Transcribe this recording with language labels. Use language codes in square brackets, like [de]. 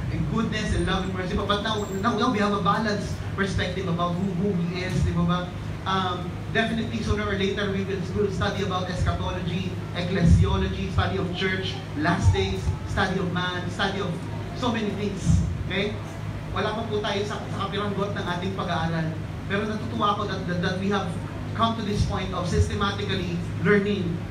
[en] And goodness and love and mercy. But now we have a balanced perspective about who He is. [tl] Diba ba? [en] Definitely sooner or later we will study about eschatology, ecclesiology, study of church, last days, study of man, study of so many things. Okay? [tl] Wala pa po tayo sa kapiranggot ng ating pag-aaral. Pero natutuwa ako [en] that we have come to this point of systematically learning.